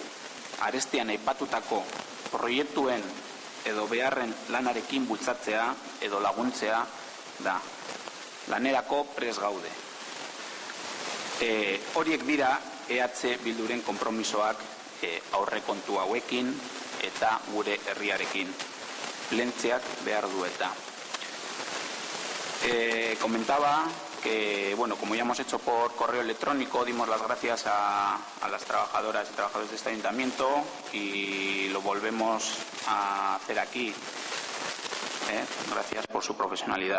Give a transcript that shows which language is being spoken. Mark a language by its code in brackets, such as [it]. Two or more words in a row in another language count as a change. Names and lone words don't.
[eu] Arestian aipatutako proiektuen edo beharren lanarekin bultzatzea edo laguntzea da. Lanerako prest gaude. Horiek dira EH Bilduren konpromisoak aurrekontu hauekin eta gure herriarekin. Plentziak behar du eta. [es] Comentaba que, bueno, como ya hemos hecho por correo electrónico, dimos las gracias a las trabajadoras y trabajadores de este ayuntamiento y lo volvemos a hacer aquí. Gracias por su profesionalidad.